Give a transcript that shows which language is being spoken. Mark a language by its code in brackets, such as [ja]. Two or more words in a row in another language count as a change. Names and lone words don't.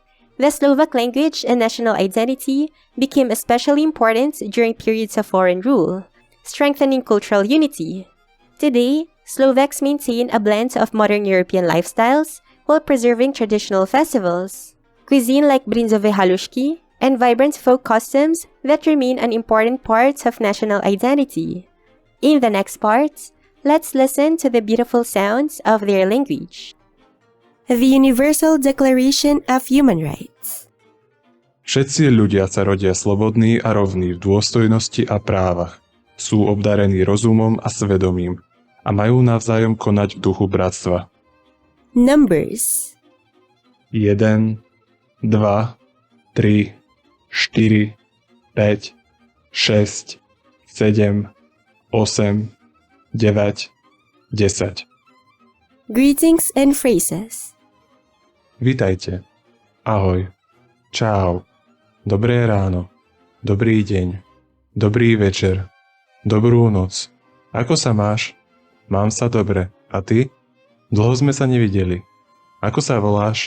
[en] The Slovak language and national identity became especially important during periods of foreign rule, strengthening cultural unity. Today, Slovaks maintain a blend of modern European lifestyles while preserving traditional festivals, cuisine like [sk] brinzové halušky, [en] and vibrant folk customs that remain an important part of national identity. In the next part, let's listen to the beautiful sounds of their language. The Universal Declaration of Human Rights. [sk] Všetci ľudia sa rodia slobodní a rovní v dôstojnosti a právach. Sú obdarení rozumom a svedomím a majú navzájom konať v duchu bratstva. [en] Numbers 1, 2, 3, 4, 5, 6, 7, 8, 9, 10. Greetings and phrases. [sk] Vitajte. Ahoj. Čau. Dobré ráno. Dobrý deň. Dobrý večer. Dobrú noc. Ako sa máš? Mám sa dobre. A ty? Dlho sme sa nevideli. Ako sa voláš?